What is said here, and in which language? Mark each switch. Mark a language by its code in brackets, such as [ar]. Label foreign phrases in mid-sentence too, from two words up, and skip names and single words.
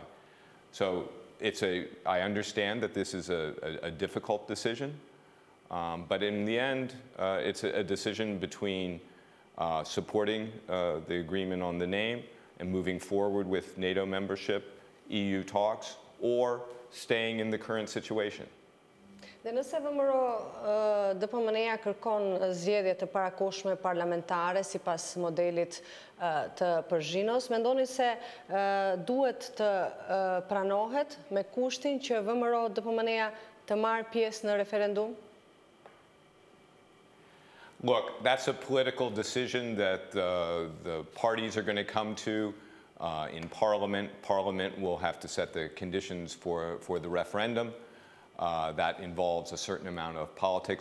[en] So I understand that this is a difficult decision, but in the end, it's a decision between supporting the agreement on the name and moving forward with NATO membership, EU talks, or staying in the current situation. [sq] Dhe nëse VMRO DPMN-ja kërkon zgjedhje të parakohshme parlamentare sipas modelit të Përzhinos, mendoni se duhet të pranohet me kushtin që VMRO DPMN-ja të marrë pjesë në referendum? [en] Look, that's a political decision that the parties are going to come to in Parliament. Parliament will have to set the conditions for the referendum. That involves a certain amount of politics.